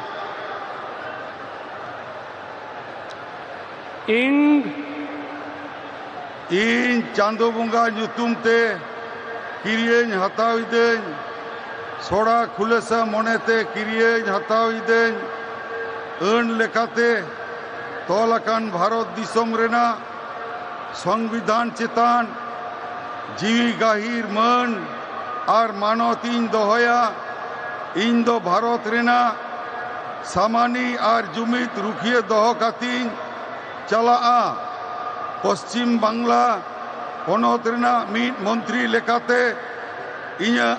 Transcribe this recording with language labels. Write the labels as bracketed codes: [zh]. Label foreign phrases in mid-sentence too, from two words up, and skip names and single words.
[sat] ᱤᱧ ᱪᱟᱸᱫᱳ ᱵᱚᱸᱜᱟ ᱧᱩᱛᱩᱢ ᱛᱮ ᱠᱤᱨᱤᱭᱟᱹᱧ ᱦᱟᱛᱟᱣᱤᱫᱟᱹᱧ ᱥᱚᱲᱟ ᱠᱷᱩᱞᱟᱹᱥᱟ ᱢᱚᱱᱮᱛᱮ ᱠᱤᱨᱤᱭᱟᱹᱧ ᱦᱟᱛᱟᱣᱤᱫᱟᱹᱧ ᱟᱹᱱ ᱞᱮᱠᱟᱛᱮ ᱛᱚᱞ ᱟᱠᱟᱱ ᱵᱷᱟᱨᱚᱛ ᱫᱤᱥᱚᱢ ᱨᱮᱱᱟᱜ ᱥᱚᱝᱵᱤᱫᱷᱟᱱ ᱪᱮᱛᱟᱱ ᱡᱤᱣᱤ ᱜᱟᱹᱦᱤᱨ ᱢᱟᱹᱱ আর মানতিন দহয়া ᱤᱧ ᱫᱚ ᱵᱷᱟᱨᱚᱛ ᱨᱮᱱᱟᱜ ᱥᱟᱢᱟᱱᱤ ᱟᱨ ᱡᱩᱢᱤᱫ ᱨᱩᱠᱷᱤᱭᱟᱹ ᱫᱚᱦᱚ ᱠᱟᱛᱮᱧ ᱪᱟᱞᱟᱜᱼᱟ᱾ ᱯᱚᱥᱪᱤᱢ ᱵᱟᱝᱞᱟ ᱯᱚᱱᱚᱛ ᱨᱮᱱᱟᱜ ᱢᱤᱫ ᱢᱚᱱᱛᱨᱤ ᱞᱮᱠᱟᱛᱮ ᱤᱧᱟᱹᱜ